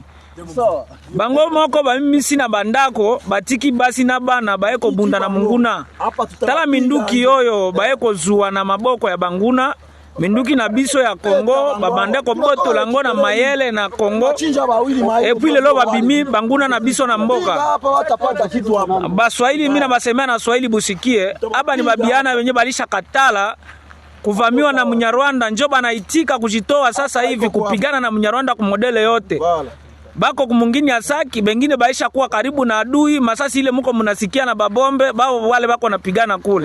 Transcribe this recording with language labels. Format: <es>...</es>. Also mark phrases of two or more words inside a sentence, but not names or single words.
<ln>bango moko bamimisi na bandako batiki basi na bana baye ko bunda na munguna tala minduki oyo baye ko zuwa na maboko ya banguna minduki na biso ya Congo babande ko botola ngo na mayele na Congo</ln> <fr>et puis</fr> <ln>lelo babimi banguna na biso na mboka baswahili</ln> <sw>mina basema na Swahili busikie aba ni babiana wenye balisha katala kuvamiwa na Munyarwanda njo banaitika kujitoa sasa hivi kupigana na Munyarwanda ku modele yote. Bako kumungini ya saki, bengine baisha kuwa karibu na adui, masasi ile muko munasikia na babombe, bao wale bako napigana kule.</sw>